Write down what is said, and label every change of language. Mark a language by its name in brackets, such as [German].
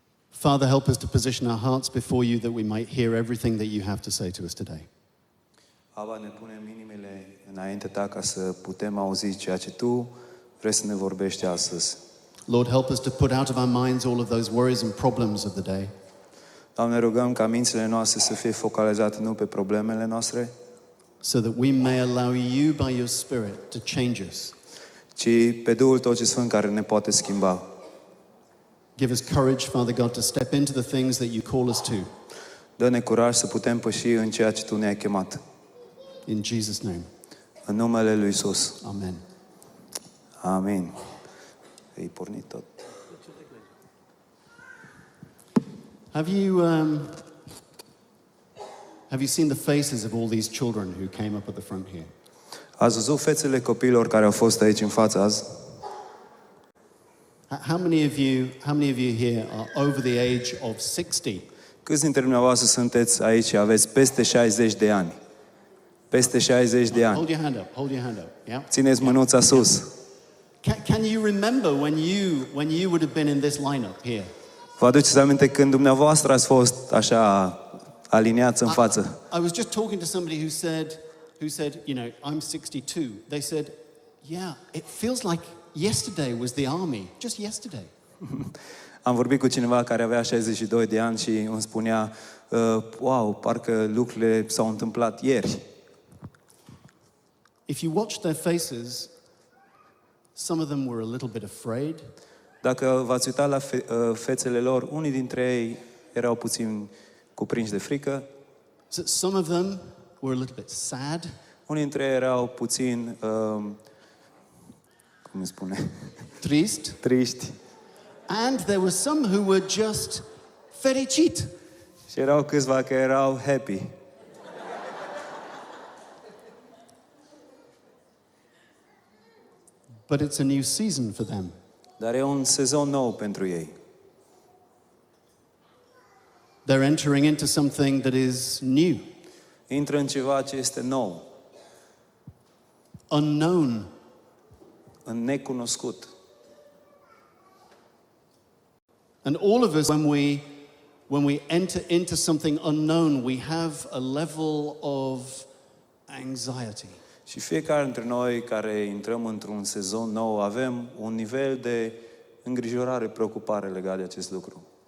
[English] Father, help us to position our hearts before you that we might hear everything that you have to say to us today. [Romanian] Aba, ne punem inimile înaintea ta ca să putem auzi ceea ce tu vrei să ne vorbești astăzi. [English] Lord, help us to put out of our minds all of those worries and problems of the day. [Romanian] Doamne, rugăm ca mințile noastre să fie focalizate nu pe problemele noastre, [English] So that we may allow you by your Spirit to change us. [Romanian] ci pe Duhul Tău ce Sfânt care ne poate schimba. [English] Give us courage, Father God, to step into the things that you call us to. [Romanian] Dă-ne curaj să putem păși în ceea ce Tu ne-ai chemat. [English] In Jesus' name. [Romanian] În numele Lui Iisus. [English] Amen. [Romanian] Amin. Ei pornit tot. [English] Have you seen the faces of all these children who came up at the front here? [Romanian] Ați văzut fețele copiilor care au fost aici în față azi? [English] How many of you here are over the age of 60? [Romanian] Câți dintre dumneavoastră sunteți aici și aveți peste 60 de ani? Peste 60 de ani. [English] Hold your hand up. Hold your hand up. Yeah. [Romanian] Țineți mânuța sus. [English] Can you remember when you would have been in this lineup here? [Romanian] Vă aduceți aminte când dumneavoastră ați fost așa aliniați în față? [English] I was just talking to somebody who said, you know, I'm 62. They said, yeah, it feels like yesterday was the army, just yesterday. [Romanian] Am vorbit cu cineva care avea 62 de ani și îmi spunea, wow, parcă lucrurile s-au întâmplat ieri. [English] If you watch their faces, some of them were a little bit afraid. [Romanian] Dacă v-ați uitat la fețele lor, unii dintre ei erau puțin cuprinși de frică. [English] Some of them were a little bit sad. [Romanian] Unii dintre ei erau puțin, cum îi spune? Triști. [English] And there were some who were just [Romanian] fericit. Și erau câțiva care erau [English] happy. But it's a new season for them. [Romanian] Dar e un sezon nou pentru ei. [English] They're entering into something that is new. [Romanian] Intră în ceva ce este nou. [English] Unknown. [Romanian] În necunoscut. [English] And all of us, when we enter into something unknown, we have a level of anxiety. [Romanian] Și fiecare dintre noi care intrăm într-un sezon nou avem un nivel de îngrijorare, preocupare legat de acest lucru.